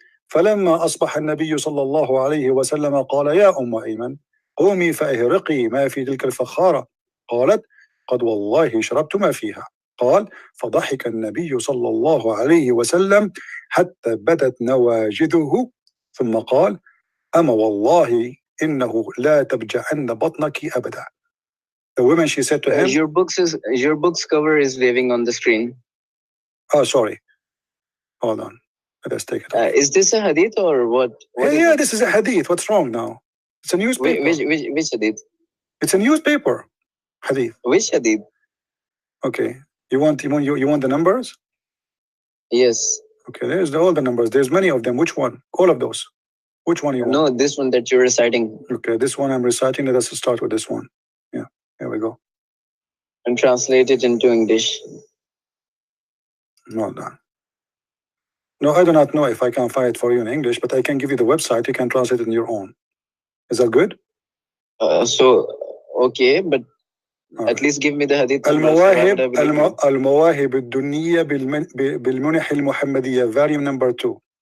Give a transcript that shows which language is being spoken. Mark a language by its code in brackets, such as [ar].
[ar] فلما أصبح النبي صلى الله عليه وسلم قال: يا أم أيمن، قومي فأهرقي ما في تلك الفخارة. قالت: قد والله شربت ما فيها. قال: فضحك النبي صلى الله عليه وسلم حتى بدت نواجذه، ثم قال: أما والله إنه لا تبجعن بطنك أبدا. [en] The woman, she said to him, your book's cover is waving on the screen. Oh, sorry. Hold on. Let us take it. Is this a hadith or what? Yeah, this is a hadith. What's wrong now? It's a newspaper. Which hadith? It's a newspaper. Hadith. Which hadith? Okay. You want the numbers? Yes. Okay, there's all the numbers. There's many of them. Which one? All of those. Which one you want? No, this one that you're reciting. Okay, this one I'm reciting. Let us start with this one. Yeah, here we go. And translate it into English. Well done. No, I do not know if I can find it for you in English, but I can give you the website. You can translate it on your own. Is that good? Okay, but at least give me the hadith. [ar] المواهب الدنية بالمنح المحمدية, [en] volume number 2.